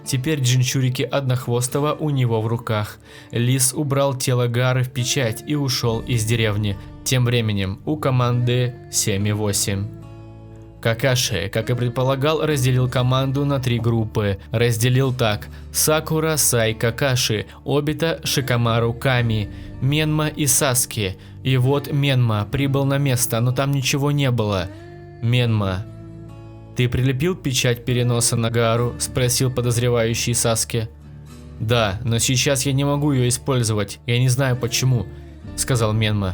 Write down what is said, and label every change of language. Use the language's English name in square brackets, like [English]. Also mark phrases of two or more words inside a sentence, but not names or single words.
[Russian] Теперь джинчурики Однохвостого у него в руках. Лис убрал тело Гары в печать и ушел из деревни. Тем временем у команды 7-8. Какаши, как и предполагал, разделил команду на 3 группы. Разделил так: Сакура, Сай, Какаши, Обита, Шикамару, Ками, Менма и Саски. И вот Менма прибыл на место, но там ничего не было. «Менма, ты прилепил печать переноса на Гару?» – спросил подозревающий Саски. «Да, но сейчас я не могу ее использовать, я не знаю почему», – сказал Менма.